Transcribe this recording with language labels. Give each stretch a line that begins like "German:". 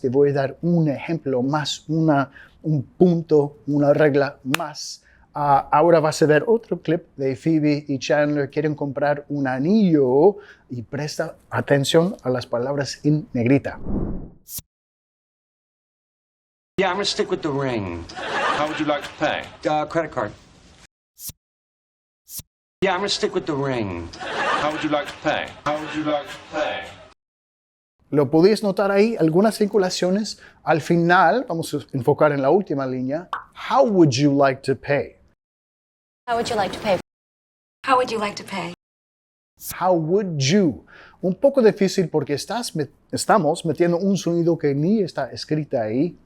Spanish: Te voy a dar un ejemplo más, un punto, una regla más. Ahora vas a ver otro clip de Phoebe y Chandler. Quieren comprar un anillo y presta atención a las palabras en negrita.
English: Yeah, I'm gonna stick with the ring. How would you like to pay? Credit card. Yeah, I'm gonna stick with the ring. How would you like to pay? How would you like to pay?
Spanish: ¿Lo podéis notar ahí? Algunas vinculaciones. Al final, vamos a enfocar en la última línea.
English: How would you like to pay? How would you like to pay? How would you like to pay? How would you?
Spanish: Un poco difícil porque estamos metiendo un sonido que ni está escrita ahí.